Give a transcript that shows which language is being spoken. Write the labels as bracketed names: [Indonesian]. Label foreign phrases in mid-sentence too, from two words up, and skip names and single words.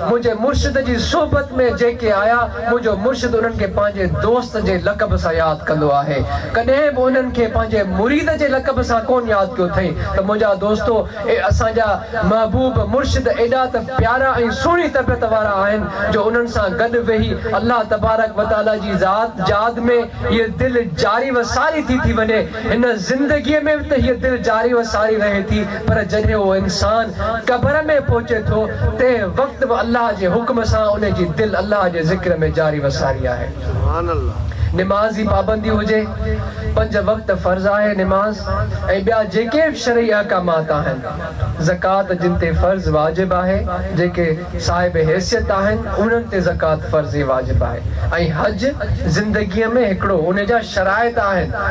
[Sindhi] मुंहिंजे मुर्शिद जी सोबत में जेके आया, मुंहिंजो मुर्शिद उन्हनि खे पंहिंजे दोस्त जे लक़ब सां यादि कंदो आहे, कॾहिं बि उन्हनि खे पंहिंजे मुरीद जे लक़ब सां कोन यादि कयो अथई। त मुंहिंजा दोस्तो, असांजा महबूब मुर्शिद एॾा त प्यारा ऐं सुहिणी तबियत वारा आहिनि जो उन्हनि सां गॾु वेही अल्लाह तबारक व तआला जी ज़ात यादि में हीअ दिलि जारी व सारी थी वञे। हिन ज़िंदगीअ में त हीअ दिलि जारी व सारी रहे थी, पर जॾहिं उहो इंसान क़ब्र में पहुचे थो तंहिं वक़्तु बि अल्लाह जे हुक्म सां उन जी दिलि अल्लाह जे ज़िक्र में जारी व सारी आहे। निमाज़ जी पाबंदी हुजे, 5 वक़्त फ़र्ज़ आहे निमाज़, ऐं ॿिया जेके बि शरई अहकामात आहिनि, ज़कात जिन ते फ़र्ज़ वाजिब आहे, जेके साहिब हैसियत आहिनि उन्हनि ते ज़कात फ़र्ज़ वाजिब आहे, ऐं हज ज़िंदगीअ में हिकिड़ो उन जा शराइत आहिनि